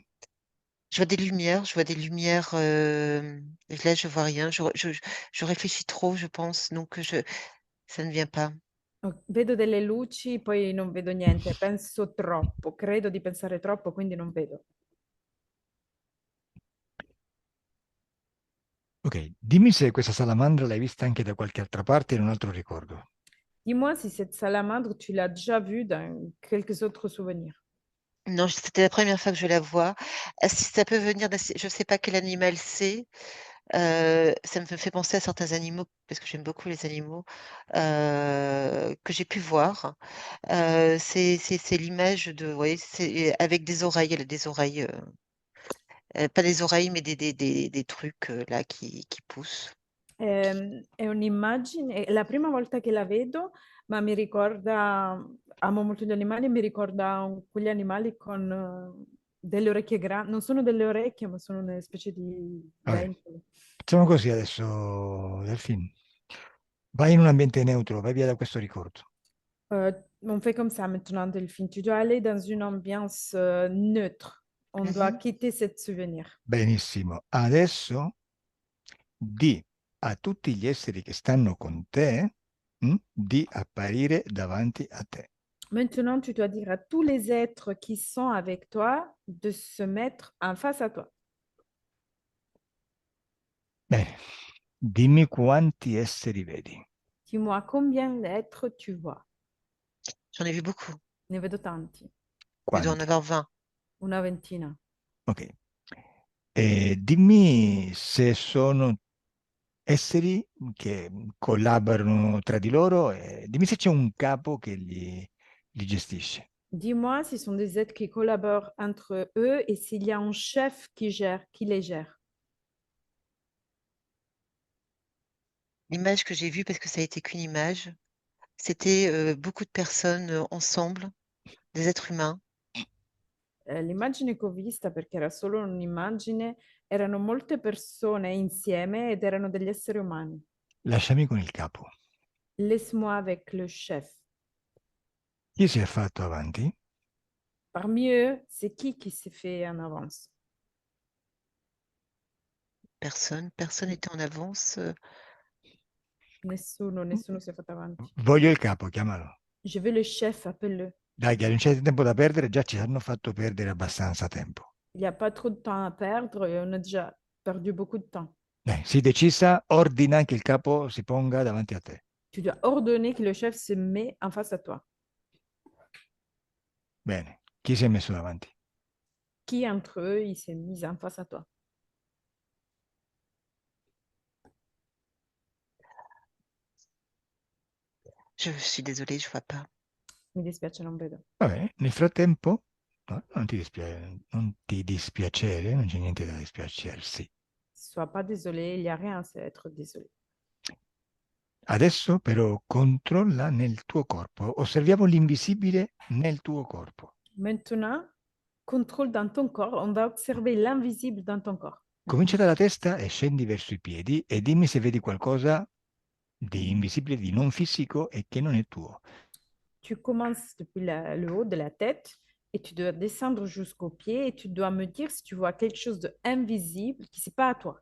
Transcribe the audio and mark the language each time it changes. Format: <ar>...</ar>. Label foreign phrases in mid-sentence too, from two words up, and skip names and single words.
<fr>Je vois des lumières, et là, je vois rien. Je réfléchis trop, je pense, donc ça ne vient pas.</fr> <it>Vedo delle luci, poi non vedo niente. Penso troppo, credo di pensare troppo, quindi non vedo. Ok, dimmi se questa salamandra l'hai vista anche da qualche altra parte in un altro ricordo.</it> <fr>Dis-moi si cette salamandre, tu l'as déjà vue dans quelques autres souvenirs. Non, c'était la première fois que je la vois. Si ça peut venir je ne sais pas quel animal c'est. Ça me fait penser à certains animaux, parce que j'aime beaucoup les animaux, que j'ai pu voir. C'est l'image de, ouais, c'est avec des oreilles. Elle a des oreilles, pas des oreilles, mais des trucs là qui poussent.</fr> <it>È un'immagine, è la prima volta che la vedo, ma mi ricorda, amo molto gli animali, e mi ricorda quegli animali con delle orecchie grandi, non sono delle orecchie, ma sono una specie di Vabbè, denti. facciamo così adesso, Delfine. Vai in un ambiente neutro, vai via da questo ricordo.</it> <fr>On fait comme ça maintenant, Delphine. Tu dois aller dans une ambiance neutre. On doit Mhm. quitter cet souvenir.</fr> <it>Benissimo. Adesso di a tutti gli esseri che stanno con te, di apparire davanti a te.</it> <fr>Maintenant, tu dois dire à tous les êtres qui sont avec toi de se mettre en face à toi.</fr> <it>Bene, dimmi quanti esseri vedi.</it> <fr>Dis-moi combien d'êtres tu vois. J'en ai vu beaucoup.</fr> <it>Ne vedo tanti,</it> <fr>Il doit en</fr> <it>Quanti?</it> <fr>avoir 20.</fr> <it>una ventina. Ok. E dimmi se sono esseri che collaborano tra di loro e dimmi se c'è un capo che li gestisce.</it> <fr>Dis-moi s'ils sont des êtres qui collaborent entre eux et s'il y a un chef qui gère, qui les gère. L'image que j'ai vue, parce que ça a été qu'une image, c'était beaucoup de personnes ensemble, des êtres humains.</fr> <it>L'immagine che ho vista, perché era solo un'immagine, erano molte persone insieme ed erano degli esseri umani. Lasciami con il capo.</it> <fr>Laisse-moi avec le chef.</fr> <it>Chi si è fatto avanti?</it> <fr>Parmi eux, c'est qui s'est fait en avance? Personne n'était en avance.</fr> <it>Nessuno si è fatto avanti. Voglio il capo, chiamalo.</it> <fr>Je veux le chef, appelle-le.</fr> <it>Dai, che non c'è tempo da perdere, già ci hanno fatto perdere abbastanza tempo.</it> <fr>Il n'y a pas trop de temps à perdre et on a déjà perdu beaucoup de temps.</fr> <it>Dai, sii decisa, ordina che il capo si ponga davanti a te.</it> <fr>Tu dois ordonner que le chef se met en face à toi.</fr> <it>Bene, chi si è messo davanti?</it> <fr>Qui entre eux, il s'est mis en face à toi? Je suis désolée, je vois pas.</fr> <it>Mi dispiace, non vedo. Vabbè, nel frattempo, no, non ti dispiacere, non c'è niente da dispiacersi.</it> <fr>Sois pas désolé, il n'y a rien, c'est être désolé.</fr> <it>Adesso però controlla nel tuo corpo, osserviamo l'invisibile nel tuo corpo.</it> <fr>Maintenant, contrôle dans ton corps. On va observer l'invisible dans ton corps.</fr> <it>Comincia dalla testa e scendi verso i piedi e dimmi se vedi qualcosa di invisibile, di non fisico e che non è tuo.</it> <fr>Tu commences depuis le haut de la tête et tu dois descendre jusqu'aux pieds et tu dois me dire si tu vois quelque chose d'invisible qui n'est pas à toi,</fr>